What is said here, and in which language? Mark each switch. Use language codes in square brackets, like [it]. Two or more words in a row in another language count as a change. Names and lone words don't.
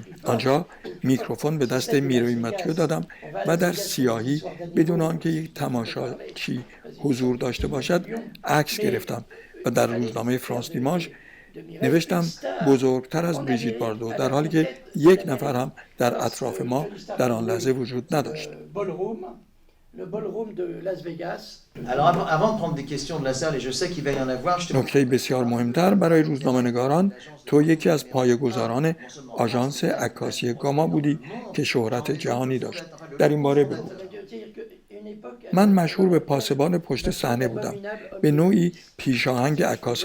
[fa] آنجا میکروفون به دست میری ماتیو دادم و در سیاهی بدون آنکه یک تماشاچی حضور داشته باشد عکس گرفتم و در روزنامه فرانس دیماش نوشتم بزرگتر از بریژیت باردو، در حالی که یک نفر هم در اطراف ما در آن لحظه وجود نداشت. [fr] Alors avant de prendre des questions de la salle, et je sais qu'il va y en avoir, je te... [fa] نکته بسیار مهمتر برای روزنامه‌نگاران، تو یکی از پایه‌گذاران آژانس عکاسی گاما بودی که شهرت جهانی داشت. در این باره بگو. من مشهور به پاسبان پشت صحنه بودم، به نوعی پیشاهنگ عکاسان.